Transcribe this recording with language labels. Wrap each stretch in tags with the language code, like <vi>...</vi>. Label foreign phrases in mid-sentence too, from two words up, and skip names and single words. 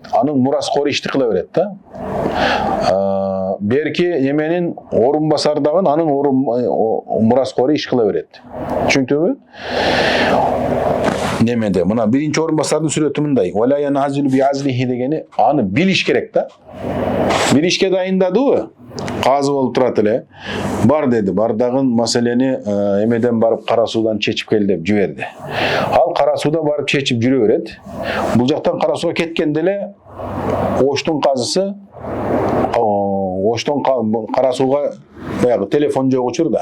<ky>Анын мураскору ишти кыла берет да. Берки эменин орун басардагы анын мураскору иш кыла берет. Түшүндүңүзбү? Немеде мына биринчи орун басардын сүрөтү мындай.</ky> <ar>ولا ينعزل بعزله</ar> <ky>дегени аны билиш керек да. Билишке дайындадыбы? Казы болуп турат эле. Бар деди, бардагы маселени эмеден барып кара суудан чечип кел деп жиберди. Ал кара сууда барып чечип жүрө берет. Бул жактан кара сууга кеткенде эле Оштун казысы Оштон кара сууга баягы телефон жок учурда.</ky>